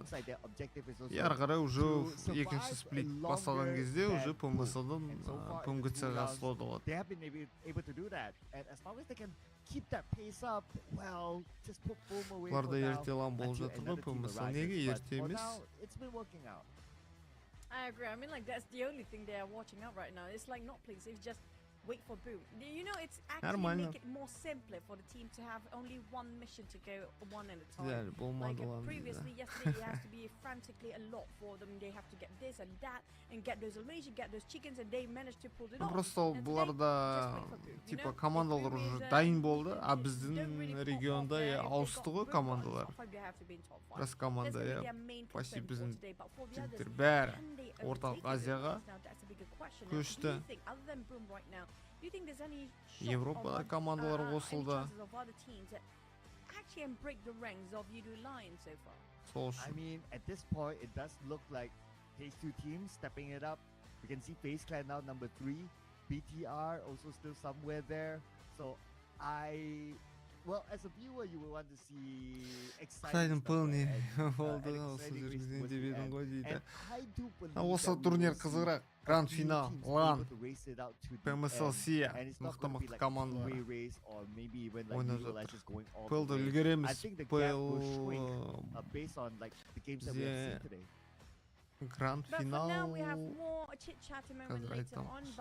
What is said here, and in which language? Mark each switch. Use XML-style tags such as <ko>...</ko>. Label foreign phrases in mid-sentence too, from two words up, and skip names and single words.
<kk>И ары қарай уже екінші сплит басталған кезде уже PMSL-дан PMGC-ға слот алады. Бұларда ерте лан болып жатыр ғой PMSL. Неге ерте емес?</kk> <en>I agree. I mean, like, that's the only thing they are watching out right now. It's like not playing safe, just wait for boom. You know, it's actually make it more simpler for the team to have only one mission to go one at a time. Like previously, yesterday, it has to be frantically a lot for them. They have to get this and that and get those eliminations, get those chickens, and they managed to pull it off.</en> <kk>Просто бұларда типа командалар уже дайын болды, а біздің регионда ауысты ғой командалар. Біраз команда почти біздің жігіттер бәрі орталық Азияға көшті. Европада командалар қосылды. Сол үшін.</kk> <en>I mean, at this point, it does look like these two teams stepping it up. We can see FaZe Clan now number 3, BTR also still somewhere there. So well, as a viewer, you will want to see exciting stuff.</en> <kk>болды, осы жүргізген деп едің ғой дейді. Осы турнир қызығырақ. Гранд финал, LAN, PMSL Сия, мықты командалар ойнап жатыр. PL-ді үлгереміз, Гранд финал қазір айтам.</kk>